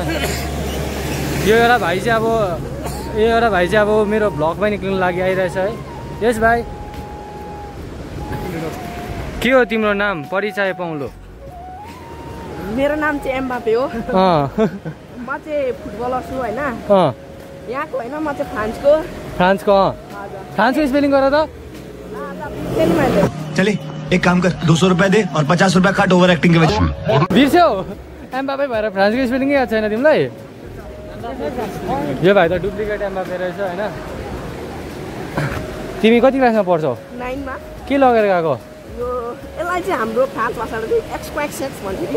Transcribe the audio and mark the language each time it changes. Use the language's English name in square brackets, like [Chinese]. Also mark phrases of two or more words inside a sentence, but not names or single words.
[Nepali] यो एउटा भाइ चाहिँ अब मेरो भ्लगमै निक्लिनु लागि आइरहेछ है। यस भाइ के हो तिम्रो नाम परिचय पाउलो मेरो नाम चाहिँ एम्बापे हो अँ म चाहिँ फुटबलर छु होइन अँ यहाँको होइन म चाहिँ फ्रान्सको फ्रान्सको अँ फ्रान्सको स्पेलिङ गर त [Hindi] चले एक काम कर 200 रुपए दे और 50 रुपए काट ओवर एक्टिंग के वजह [Nepali] बिर्स्यौ एम्बापे भएर फ्रान्सको स्पेलिङ याद छैन तिमीलाई यो भाइ त डुप्लिकेट एम्बापे रहेछ होइन तिमी कति क्लासमा पढ्छौ 9 मा के लगेर गएको यो यसलाई चाहिँ हाम्रो फ्रान्स भाषाले चाहिँ एक्सक्वाक्सेक्स भन्छ कि